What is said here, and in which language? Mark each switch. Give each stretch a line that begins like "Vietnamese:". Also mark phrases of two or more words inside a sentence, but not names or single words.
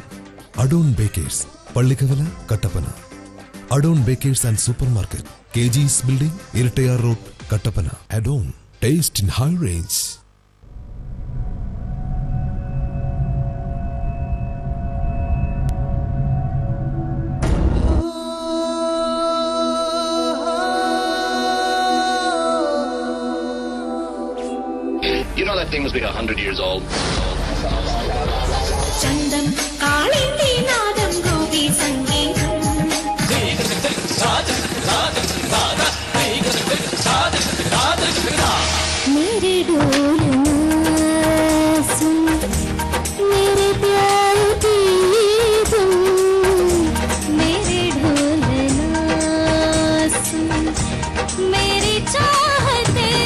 Malayalam: അഡോൺ ബേക്കേഴ്സ്, പള്ളിക്കവല, കട്ടപ്പന. അഡോൺ ബേക്കേഴ്സ് ആൻഡ് സൂപ്പർ മാർക്കറ്റ്, KG's ബിൽഡിംഗ്, ഇരട്ടയാർ റോഡ്, കട്ടപ്പന.
English: Adon, taste in High Range. You know that thing must be 100 years old.
Malayalam: ചന്തം കാളിന്തി നാദം ഗോപി സംഗീതം
Hindi: मेरे डोलना सुन मेरे प्यार की धुन मेरे डोलना सुन मेरी चाहते